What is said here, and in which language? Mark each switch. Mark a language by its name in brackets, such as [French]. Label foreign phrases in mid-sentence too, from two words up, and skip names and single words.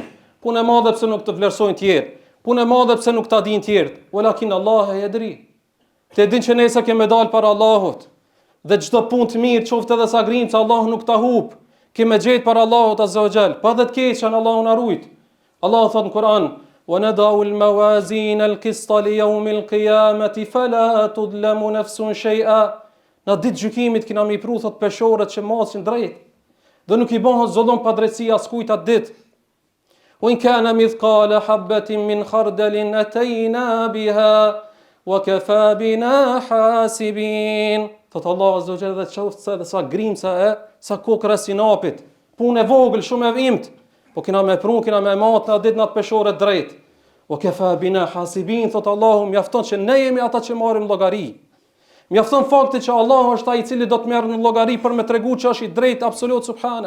[Albanian] Punë e madhe pse nuk të vlerësojnë tjerë. Punë e madhe pse nuk ta dinë tjerë. [Arabic] ولكن الله يدري. [Albanian] Ti din që nëse ke medal para Allahut dhe çdo punë të mirë, qoftë edhe sa grimca, Allahu nuk ta hub. Ke me gjetë para Allahut [Arabic] عز وجل. [Albanian] Pa dhe të keqën Allahu na rujt. Allahu thot në Kur'an: [Arabic] "ونضع الموازين القسط ليوم القيامة فلا تظلم نفس شيئا." [Albanian] Në ditë gjykimit kena mi pru thot peshorët që masin drejt dhe nuk i bëhet zullum pa drejtësi askujt atë ditë. [Arabic] "وإن كان مثقال حبة من خردل أتينا بها وكفى بنا حاسبين." [Albanian] Thot Allah [Arabic] عز وجل, [Albanian] dhe qoftë se sa grimca e sa kokra sinapit, punë e vogël, shumë e imët, Po kina me prun, kina me matë në ditë në atë peshore drejt. [Arabic] وكفى بنا حاسبين, [Albanian] thot Allahu, mjafton që ne jemi ata që marrim llogari. Mjafton fakti që Allahu është ai i cili do të merr në llogari për me tregu që është i drejtë absolut subhane.